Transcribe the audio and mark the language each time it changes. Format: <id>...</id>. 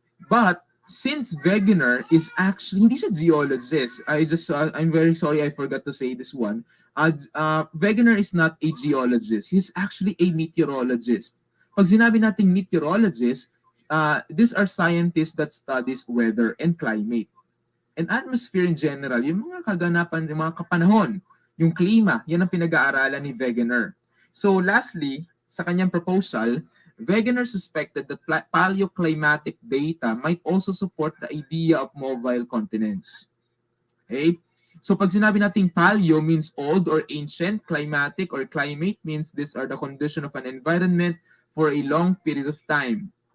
<en>But since Wegener is actually,</en> <tl>hindi siya geologist,</tl> <en>I'm very sorry I forgot to say this one. Wegener is not a geologist. He's actually a meteorologist. Pag sinabi nating meteorologist, these are scientists that studies weather and climate.</en> <tl>And atmosphere in general, yung mga kaganapan, yung mga kapanahon, yung klima, yan ang pinag-aaralan ni Wegener.</tl> <en>So lastly, sa kanyang proposal, Wegener suspected that paleoclimatic data might also support the idea of mobile continents. Okay? So pag sinabi nating paleo means old or ancient, climatic or climate means these are the condition of an environment for a long period of time.</en>